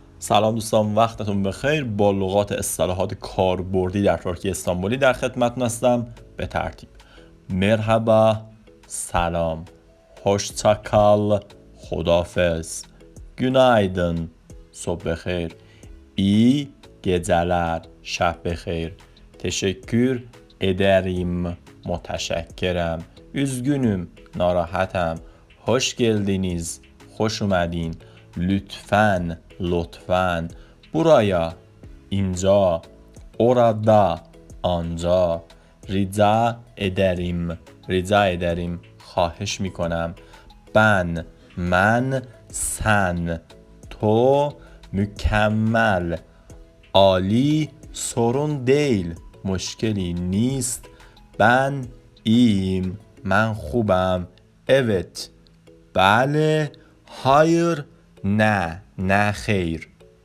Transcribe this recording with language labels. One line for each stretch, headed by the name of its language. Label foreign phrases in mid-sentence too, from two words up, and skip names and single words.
Persian: سلام دوستان، وقتتون بخیر. با لغات اصطلاحات کاربردی در ترکیه استانبولی در خدمتتون هستم. به ترتیب: مرحبا، سلام. hoşça خدافظ. günaydın، صبح بخیر.
Turkish: iyi geceler،
Persian: شب بخیر.
Turkish: teşekkür ederim، متشکرم. üzgünüm، ناراحتم. hoş geldiniz،
Persian: خوش اومدین.
Turkish: lütfen، لطفاً. buraya، اینجا.
Persian: orada، آنجا.
Turkish: rica ederim، rica ederim،
Persian: خواهش میکنم. من، sen، تو. mükemmel، عالی.
Turkish: sorun değil،
Persian: مشکلی نیست.
Turkish: ben iyiyim،
Persian: من خوبم. evet، بله. hayır، نه خیر.